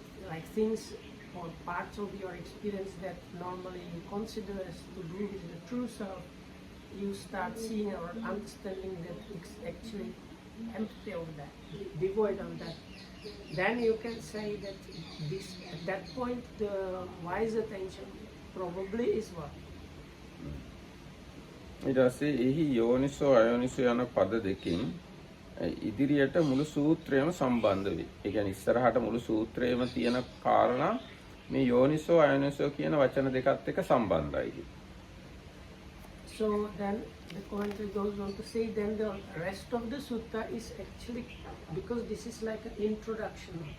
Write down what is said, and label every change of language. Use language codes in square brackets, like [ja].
[en] like things or parts of your experience that normally you consider as to do with the true self, you start seeing or understanding that it's actually empty of that, devoid of that. Then you can say that this, at that point, the wise attention probably is what? [si] ඊට පස්සේ එහි යෝනිසෝ අයෝනිසෝ යන පද දෙකෙන් ඉදිරියට මුළු සූත්‍රයම සම්බන්ධ වෙයි. ඒ කියන්නේ ඉස්සරහට මුළු සූත්‍රයේම තියෙන කාරණා මේ යෝනිසෝ අයෝනිසෝ කියන වචන දෙකත් එක්ක සම්බන්ධයි. [en] So then the commentary goes on to say then the rest of the sutta is actually, because this is like an introduction.